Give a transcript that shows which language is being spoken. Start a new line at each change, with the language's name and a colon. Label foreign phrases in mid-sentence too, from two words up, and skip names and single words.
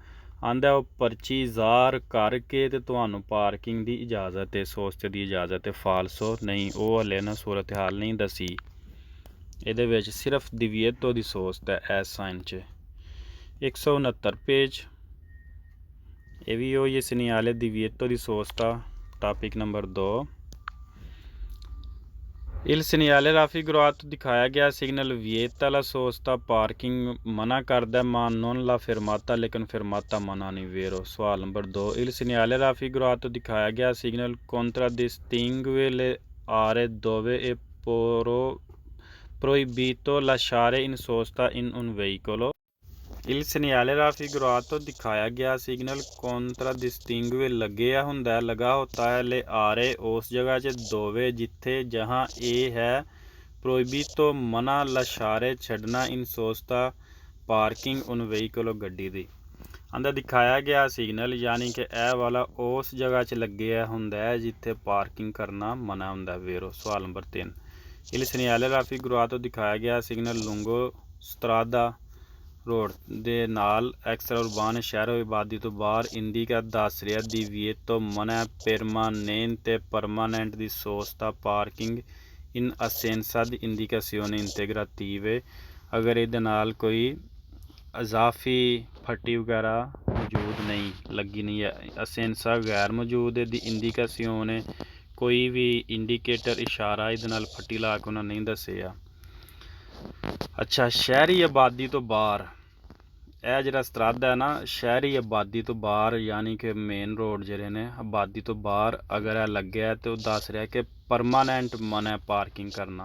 Punjabi: ਆਂਦਾ ਉਹ ਪਰਚੀ ਜ਼ਾਹਰ ਕਰਕੇ ਤੇ ਤੁਹਾਨੂੰ ਪਾਰਕਿੰਗ ਦੀ ਇਜਾਜ਼ਤ ਹੈ, ਸੋਸਤੇ ਦੀ ਇਜਾਜ਼ਤ ਹੈ। ਫਾਲਸੋ ਨਹੀਂ, ਉਹ ਹਲੇ ਨਾ ਸੂਰਤ ਹਾਲ ਨਹੀਂ ਦੱਸੀ। ਇਹਦੇ ਵਿੱਚ ਸਿਰਫ
Italian: divieto di sosta
Punjabi: ਹੈ ਐਸ ਸਾਈਨ 'ਚ। 169 ਪੇਜ। ਇਹ ਵੀ ਉਹ ਹੀ
Italian: segnale divieto di sosta
Punjabi: ਆ। ਟਾਪਿਕ ਨੰਬਰ 2।
Italian: Il segnale raffigurato
Punjabi: ਦਿਖਾਇਆ ਗਿਆ ਸਿਗਨਲ
Italian: vieta la sosta
Punjabi: ਪਾਰਕਿੰਗ ਮਨਾ ਕਰਦਾ
Italian: ma non la fermata
Punjabi: ਲੇਕਿਨ fermata ਮਨਾ ਨਹੀਂ। ਵੇਰੋ। ਸਵਾਲ ਨੰਬਰ 2।
Italian: Il segnale raffigurato
Punjabi: ਦਿਖਾਇਆ ਗਿਆ ਸਿਗਨਲ
Italian: contraddistingue le aree dove è proibito lasciare in sosta in un veicolo। Il segnale raffigurato
Punjabi: ਦਿਖਾਇਆ ਗਿਆ ਸਿਗਨਲ contraddistingue ਲੱਗਿਆ ਹੁੰਦਾ
Hindi: लगा होता है
Italian: le aree
Punjabi: ਉਸ ਜਗ੍ਹਾ 'ਚ ਦੋਵੇਂ ਜਿੱਥੇ ਜਹਾਂ ਇਹ ਹੈ proibito ਮਨਾ lasciare ਛੱਡਣਾ
Italian: in sosta
Punjabi: ਪਾਰਕਿੰਗ
Italian: un veicolo
Punjabi: ਗੱਡੀ ਦੀ। ਆਂਦਾ ਦਿਖਾਇਆ ਗਿਆ ਸਿਗਨਲ ਯਾਨੀ ਕਿ ਇਹ ਵਾਲਾ ਉਸ ਜਗ੍ਹਾ 'ਚ ਲੱਗਿਆ ਹੁੰਦਾ ਹੈ ਜਿੱਥੇ ਪਾਰਕਿੰਗ ਕਰਨਾ ਮਨਾ ਹੁੰਦਾ। ਵੇਰੋ। ਸਵਾਲ ਨੰਬਰ 3।
Italian: Il segnale raffigurato
Punjabi: ਦਿਖਾਇਆ ਗਿਆ ਸਿਗਨਲ
Italian: lungo strada
Punjabi: ਰੋਡ ਦੇ ਨਾਲ
Italian: extra urbana
Punjabi: ਸ਼ਹਿਰੋ ਆਬਾਦੀ ਤੋਂ ਬਾਹਰ ਇੰਡੀਕਾ ਦੱਸ ਰਿਹਾ divieto ਮਨਾ permanente permanent
Italian: di sosta
Punjabi: ਪਾਰਕਿੰਗ
Italian: in assenza di indicazioni integrative
Punjabi: ਅਗਰ ਇਹਦੇ ਨਾਲ ਕੋਈ ਇਜ਼ਾਫੀ ਫੱਟੀ ਵਗੈਰਾ ਮੌਜੂਦ ਨਹੀਂ ਲੱਗੀ ਨਹੀਂ ਹੈ। ਅਸੈਂਸਾ ਗੈਰ ਮੌਜੂਦ ਹੈ ਦੀ ਇੰਡੀਕੇਸ਼ਨ ਕੋਈ ਵੀ ਇੰਡੀਕੇਟਰ ਇਸ਼ਾਰਾ ਇਹਦੇ ਨਾਲ ਫੱਟੀ ਲਾ ਕੇ ਉਹਨਾਂ ਨਹੀਂ ਦੱਸਿਆ। ਅੱਛਾ, ਸ਼ਹਿਰੀ ਆਬਾਦੀ ਤੋਂ ਬਾਹਰ ਇਹ ਜਿਹੜਾ ਸਤਰਾਦਾ ਹੈ ਨਾ ਸ਼ਹਿਰੀ ਆਬਾਦੀ ਤੋਂ ਬਾਹਰ ਯਾਨੀ ਕਿ ਮੇਨ ਰੋਡ ਜਿਹੜੇ ਨੇ ਆਬਾਦੀ ਤੋਂ ਬਾਹਰ ਅਗਰ ਇਹ ਲੱਗਿਆ ਤਾਂ ਉਹ ਦੱਸ ਰਿਹਾ ਕਿ ਪਰਮਾਨੈਂਟ ਮਨਾ ਪਾਰਕਿੰਗ ਕਰਨਾ।